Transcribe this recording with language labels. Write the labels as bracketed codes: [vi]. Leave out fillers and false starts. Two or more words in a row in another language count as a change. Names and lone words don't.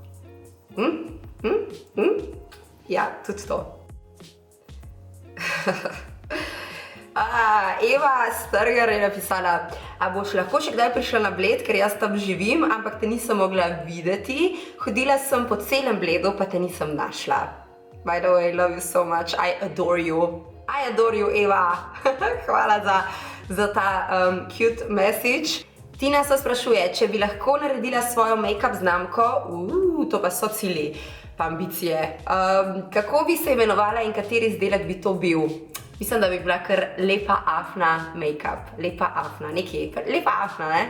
[sl] Ja, tudi to. Eva Strgar je napisala, a boš lahko še kdaj prišla na Bled, ker jaz tam živim, ampak te nisem mogla videti. Hodila sem po celem Bledu, pa te nisem našla. [en] By the way, love you so much, I adore you. I adore you, Eva. [sl] Hvala za ta [en] cute message. [sl] Tina se sprašuje, če bi lahko naredila svojo make-up znamko, to pa so cilji, pa ambicije. Kako bi se imenovala in kateri izdelek bi to bil? Mislim, da bi bila kar lepa afna make-up, lepa afna, nekaj, lepa afna, ne?